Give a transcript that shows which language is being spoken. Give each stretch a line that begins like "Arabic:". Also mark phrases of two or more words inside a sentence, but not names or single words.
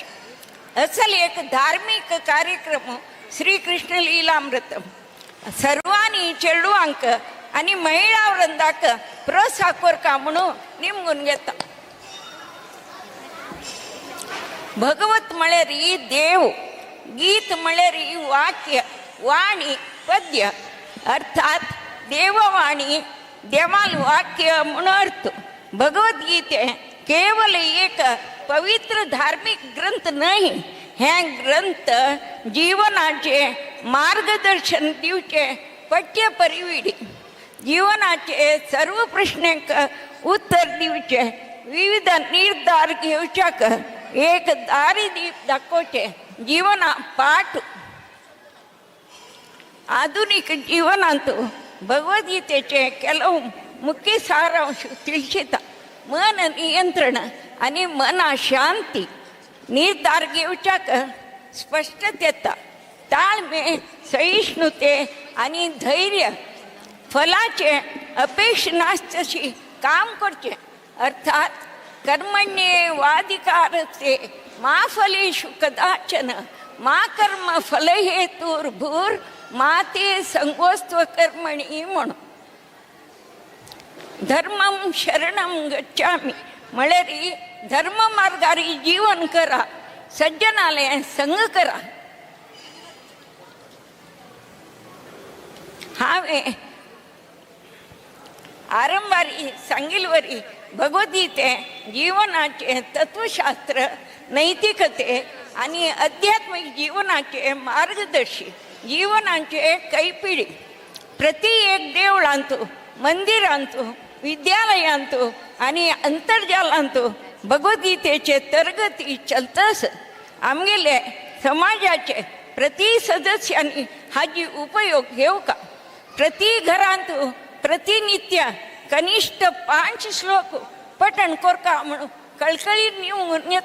Konkani: असले एक धार्मिक कार्यक्रम श्री कृष्ण लीलामृतम सर्वांनी चेडूंक आणि महिला वृंदाक प्रोत्साह करता म्हणून निमगून घेता. भगवत म्हळ्यार देव, गीत म्हळ्यार वाक्य, वाणी पद्य अर्थात देववाणी देवाल वाक्य म्हणून अर्थ. भगवद्गीते केवल एक पवित्र धार्मिक ग्रंथ नाही, हे ग्रंथ जीवनाचे मार्गदर्शन दिवचे पठ्य परिविडी. जीवनाचे सर्व प्रश्नांक उत्तर दिवचे विविध निर्धार घेवच्याक एक दारिदीप दाखोवचे जीवना पाठ. आधुनिक जीवनांत भगवद्गीतेचे ಕೆಲವು मुख्य सारांश ತಿಳಿಸಿता. मन नियंत्रण आणि मना शांती निर्धार घेवच्याक स्पष्टतेता ताळमे सहिष्णुते आणि धैर्य फलाचे अपेक्षा नास्ती काम करचे अर्थात
Sanskrit: कर्मण्येवाधिकारस्ते मा फलेषु कदाचन मा कर्म फलहेतुर्भूर मा ते संगोस्त्व कर्मणी
Konkani: म्हणून.
Sanskrit: धर्मं शरणं गच्छामि
Konkani: म्हळ्यार धर्म मार्गारी जीवन करा, सज्जनाले संग करा. हांवें आरंभारी सांगिल्वरी भगवद्गीते जीवनाचे तत्वशास्त्र, नैतिकते आणि आध्यात्मिक जीवनाचे मार्गदर्शी, जीवनाचे कैपिडी. प्रति एक देवळांतू, मंदिरांतू, विद्यालयांतू आणि अंतर्जालांतू भगवद्गीतेचे तरगती चलतस. आमगेले समाजाचे प्रति सदस्यांनी हाजी उपयोग घेवका. प्रति घरांतू प्रतिनित्य कनिष्ठ 5 श्लोक पठण करका म्हणून कळकळी निवून येता.